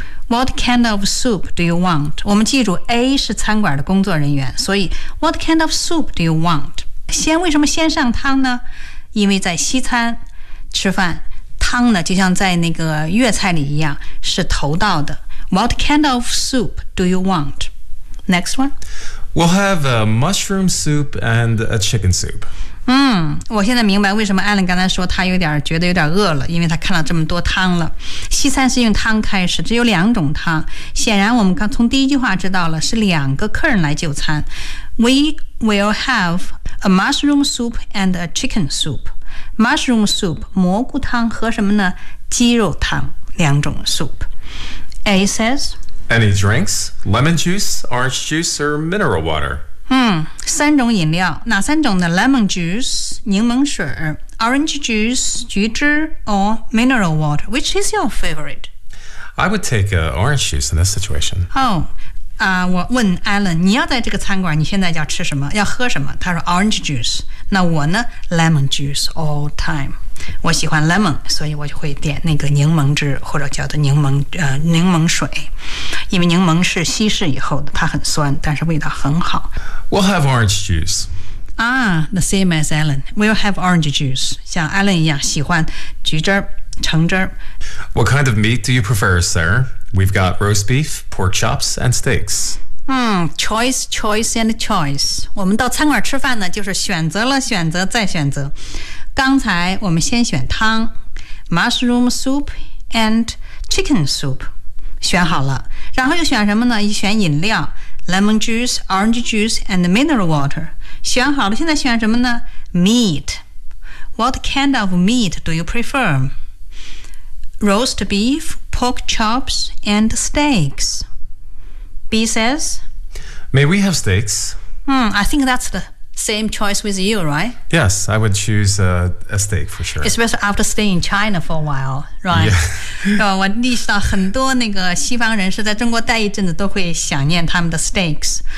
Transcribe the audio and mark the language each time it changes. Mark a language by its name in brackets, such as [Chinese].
[English] What kind of soup do you want? [Chinese] 我们记住 ，A 是餐馆的工作人员，所以 [English] What kind of soup do you want? [Chinese] 先为什么先上汤呢？因为在西餐吃饭，汤呢就像在那个粤菜里一样，是头道的。 [English] What kind of soup do you want? Next one. We'll have a mushroom soup and a chicken soup. [Chinese] 我现在明白为什么 Alan 刚才说他有点觉得有点饿了，因为他看到这么多汤了。西餐是用汤开始，只有两种汤。显然我们刚从第一句话知道了，是两个客人来就餐。 [English] We will have a mushroom soup and a chicken soup. [Chinese] Mushroom soup, 蘑菇汤和什么呢？鸡肉汤，两种 soup. [English] A says, Any drinks? Lemon juice, orange juice, or mineral water? 三种饮料，哪三种呢？Lemon juice, 柠檬水 orange juice, 橘汁 or mineral water? Which is your favorite? I would take orange juice in this situation. [Chinese] 我问 Alan, 你要在这个餐馆，你现在要吃什么？要喝什么？他说 orange juice. 那我呢？ [English] Lemon juice all time. [Chinese] 我喜欢 lemon, 所以我就会点那个柠檬汁或者叫做柠檬水。因为柠檬是稀释以后的，它很酸，但是味道很好。 [English] We'll have orange juice. The same as Alan. We'll have orange juice. [Chinese] 像 Alan 一样喜欢橘汁橙汁。 [English] What kind of meat do you prefer, sir? We've got roast beef, pork chops, and steaks. Choice, choice, and choice. [Chinese] 我们到餐馆吃饭呢，就是选择了选择再选择。刚才我们先选汤 ， [English] mushroom soup and chicken soup， [Chinese] 选好了。然后又选什么呢？一选饮料 ， [English] lemon juice, orange juice, and mineral water。 [Chinese] 选好了，现在选什么呢 ？ [English] Meat. What kind of meat do you prefer? Roast beef, pork chops, and steaks. B says, May we have steaks? I think that's the same choice with you, right? Yes, I would choose a steak for sure. Especially after staying in China for a while, right? Yeah. [Chinese] 我意识到很多那个西方人是在中国待一阵子都会想念他们的 steaks.